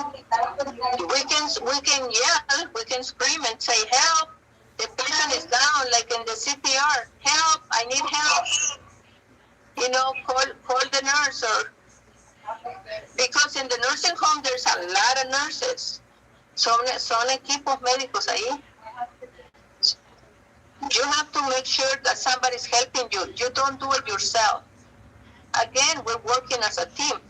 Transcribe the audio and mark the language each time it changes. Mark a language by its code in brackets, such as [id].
[en] We can yell, we can scream and say, help, the patient is down, like in the CPR, help, I need help. You know, call the nurse, or because in the nursing home there's a lot of nurses. [es] Son equipos médicos ahí. [en] You have to make sure that somebody's helping you. You don't do it yourself. Again, we're working as a team.